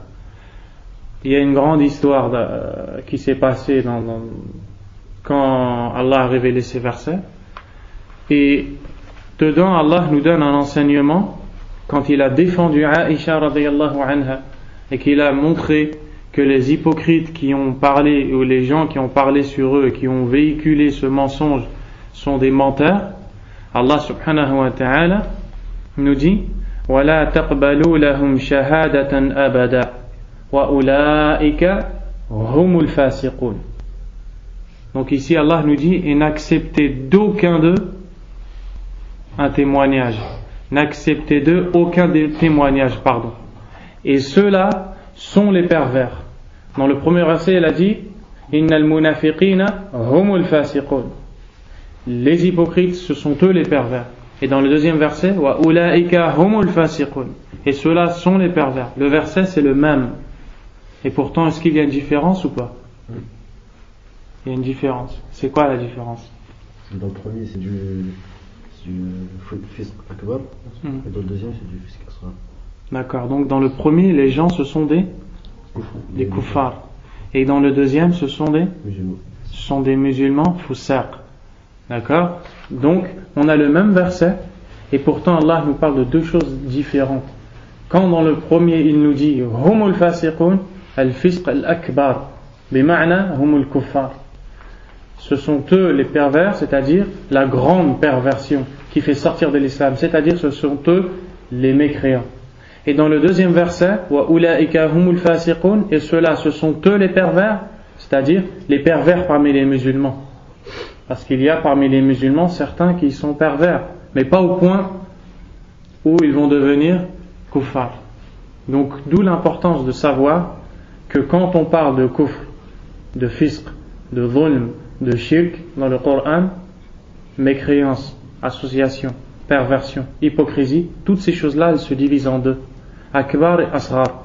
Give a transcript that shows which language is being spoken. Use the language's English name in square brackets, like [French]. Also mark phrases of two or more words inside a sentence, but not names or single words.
[French] Il y a une grande histoire qui s'est passée quand Allah a révélé ces versets, et dedans Allah nous donne un enseignement quand il a défendu Aïcha [Arabic] رضي الله عنها [French] et qu'il a montré que les hypocrites qui ont parlé, ou les gens qui ont parlé sur eux et qui ont véhiculé ce mensonge sont des menteurs. [Arabic] الله سبحانه وتعالى [French] nous dit [Arabic] وَلَا تَقْبَلُوا لَهُمْ شَهَادَةً أَبَدًا وَأُولَٰئِكَ هُمُ الْفَاسِقُونَ. [French] Donc ici Allah nous dit et n'acceptez d'aucun d'eux un témoignage, n'acceptez d'eux aucun des témoignages, pardon. Et ceux-là sont les pervers. Dans le premier verset, il a dit [Arabic] إن المنافقين هم الفاسقون. [French] Les hypocrites, ce sont eux les pervers. Et dans le deuxième verset, [Arabic] وأولئك هم الفاسقون. [French] Et ceux-là sont les pervers. Le verset, c'est le même. Et pourtant, est-ce qu'il y a une différence ou pas? Il y a une différence. C'est quoi la différence? Dans le premier, c'est du [Arabic] فسق أكبر, [French] et dans le deuxième, c'est du [Arabic] فسق أصغر. [French] D'accord. Donc dans le premier, les gens, ce sont des kuffars. Et dans le deuxième, ce sont des musulmans foussaq. D'accord? Donc, on a le même verset, et pourtant Allah nous parle de deux choses différentes. Quand dans le premier, il nous dit [Arabic] هم الفاسقون الفسق الأكبر بمعنى هم الكفار. [French] Ce sont eux les pervers, c'est-à-dire la grande perversion qui fait sortir de l'islam, c'est-à-dire ce sont eux les mécréants. Et dans le deuxième verset, [Arabic] وأولئك هم الفاسقون, [French] et ceux-là, ce sont eux les pervers, c'est-à-dire les pervers parmi les musulmans. Parce qu'il y a parmi les musulmans certains qui sont pervers, mais pas au point où ils vont devenir kuffar. Donc d'où l'importance de savoir que quand on parle de kufr, de fisq, de dhulm, de shirk dans le Coran, mécréance, association, perversion, hypocrisie, toutes ces choses-là, elles se divisent en deux, akbar et asghar.